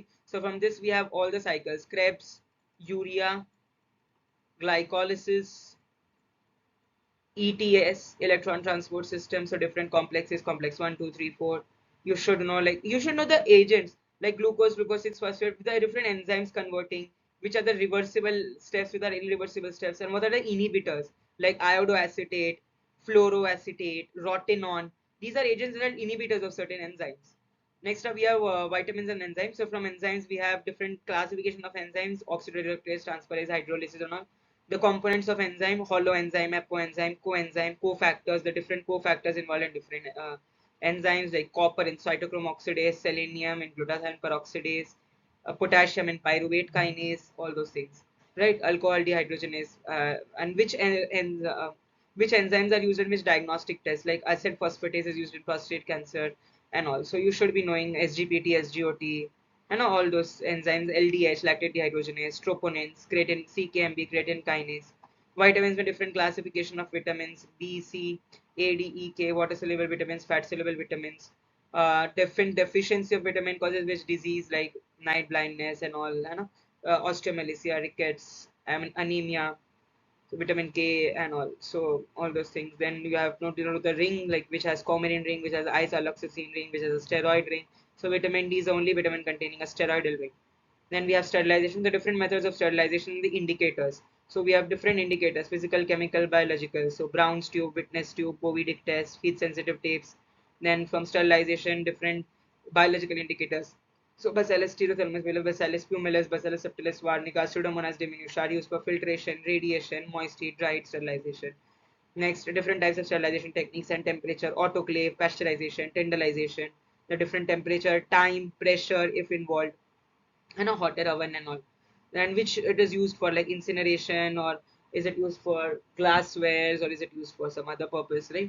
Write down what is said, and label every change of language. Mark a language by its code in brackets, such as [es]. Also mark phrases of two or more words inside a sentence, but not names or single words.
[en] So from this, we have all the cycles: Krebs, urea, glycolysis, ETS, electron transport system. So different complexes, complex 1, 2, 3, 4. You should know, like, you should know the agents like glucose, glucose 6 phosphate, the different enzymes converting, which are the reversible steps, with are irreversible steps, and what are the inhibitors like iodoacetate, fluoroacetate, rotenone. These are agents that are inhibitors of certain enzymes. Next up, we have vitamins and enzymes. So from enzymes, we have different classification of enzymes: oxidative transferase, hydrolysis, and all. The components of enzyme: holoenzyme, apoenzyme, coenzyme, cofactors. The different cofactors involved in different enzymes, like copper in cytochrome oxidase, selenium in glutathione peroxidase, potassium in pyruvate kinase, all those things, right? Alcohol dehydrogenase, and which enzymes are used in which diagnostic tests, like acid phosphatase is used in prostate cancer and all. So you should be knowing SGPT, SGOT, and all those enzymes: LDH, lactate dehydrogenase, troponins, creatine, CKMB, creatine kinase. Vitamins with different classification of vitamins: B, C, A, D, E, K, water soluble vitamins, fat soluble vitamins. Different deficiency of vitamin causes which disease, like night blindness and all, osteomalacia, rickets, I mean anemia, so vitamin K and all. So all those things. Then you have to know the ring, like which has coumarin ring, which has isoaloxacin ring, which has a steroid ring. So vitamin D is the only vitamin containing a steroidal ring. Then we have sterilization, the different methods of sterilization, the indicators. So we have different indicators: physical, chemical, biological. So Brown's tube, witness tube, Bovidic test, heat sensitive tapes. Then from sterilization, different biological indicators. So Bacillus stereothermus, Bacillus pumilus, Bacillus subtilis varnica, Pseudomonas diminuta are used for filtration, radiation, moist heat, dry heat sterilization. Next, different types of sterilization techniques and temperature: autoclave, pasteurization, tenderization, the different temperature, time, pressure if involved, and a hotter oven and all. And which it is used for, like incineration, or is it used for glasswares, or is it used for some other purpose, right?